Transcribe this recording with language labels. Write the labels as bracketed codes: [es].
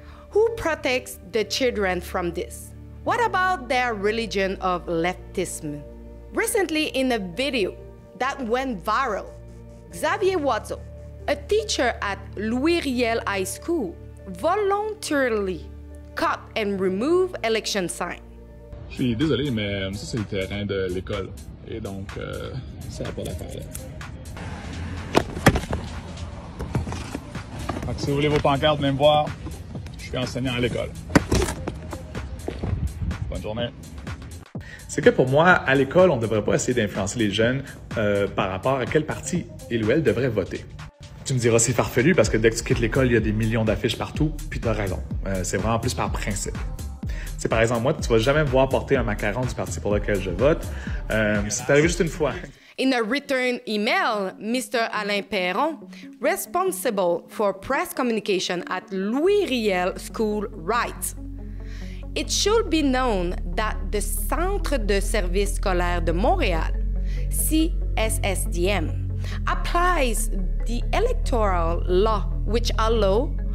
[en] Who protects the children from this? What about their religion of leftism? Recently, in a video that went viral, Xavier Watso, a teacher at Louis Riel High School, voluntarily cut and removed election signs. [fr] Je suis désolé, mais ça, c'est le terrain de l'école. Et donc, ça n'a pas d'affaire là. Donc, si vous voulez vos pancartes, venez me voir. Je suis enseignant à l'école. Bonne journée. C'est que pour moi, à l'école, on ne devrait pas essayer d'influencer les jeunes par rapport à quel parti il ou elle devrait voter. Tu me diras, c'est farfelu parce que dès que tu quittes l'école, il y a des millions d'affiches partout, puis tu as raison. C'est vraiment plus par principe. C'est par exemple, moi, tu vas jamais me voir porter un macaron du parti pour lequel je vote. C'est arrivé juste une fois. [en] In a return email, Mr. Alain Perron, responsible for press communication at Louis Riel School, writes, "It should be known that the Centre de Services Scolaires de Montréal, CSSDM, applies the electoral law which allow,